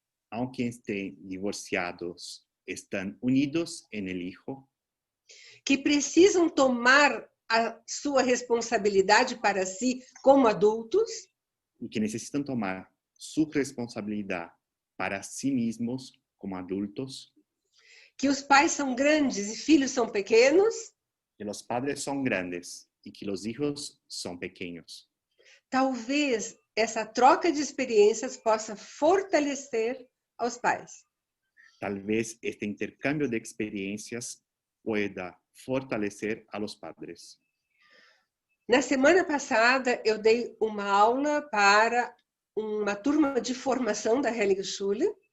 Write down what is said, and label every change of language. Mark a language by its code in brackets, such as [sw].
[es] aunque estén divorciados, están unidos en el hijo, [pt] que precisam tomar a sua responsabilidade para si como adultos, [es] y que necesitan tomar su responsabilidad para sí mismos como adultos, [pt] que os pais são grandes e filhos são pequenos, [es] que los padres son grandes y que los hijos son pequeños. [pt] talvez essa troca de experiências possa fortalecer aos pais. [es] Tal vez este intercambio de experiencias pueda fortalecer a los padres. [pt] Na semana passada, eu dei uma aula para uma turma de formação da Heiligenschule.